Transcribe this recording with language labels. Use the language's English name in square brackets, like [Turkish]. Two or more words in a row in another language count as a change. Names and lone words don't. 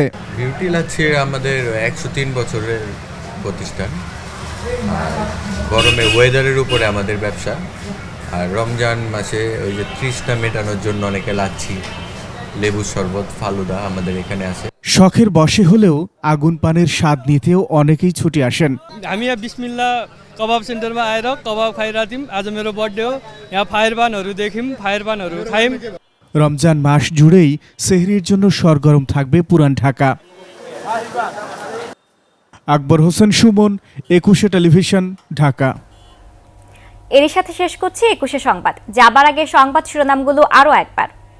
[Bangla] বিউটি লাচ্ছি আমাদের 103 বছরের প্রতিষ্ঠান। গরমে ওয়েদারের উপরে আমাদের ব্যবসা। আর রমজান মাসে ওই যে তৃষ্ণা মেটানোর জন্য অনেকে লাচ্ছি, লেবু শরবত, ফালুদা আমাদের এখানে আছে। শখের বশে হলেও আগুন পানের স্বাদ নিতেও অনেকেই ছুটে আসেন। [Nepali] हामी यहाँ बिस्मिल्ला कबाब सेन्टरमा आएर कबाब खाइरहेको थियौँ। आज मेरो बर्थडे हो, यहाँ फायरपानहरू देख्यौँ, फायरपानहरू खायौँ। [Bangla] রমজান মাস জুড়েই সেহরির জন্য সরগরম থাকবে পুরান ঢাকা। আকবর হোসেন সুমন, 21 টেলিভিশন, ঢাকা। এরই সাথে শেষ করছি 21 সংবাদ। যাবার আগে সংবাদ শিরোনামগুলো আরও একবার।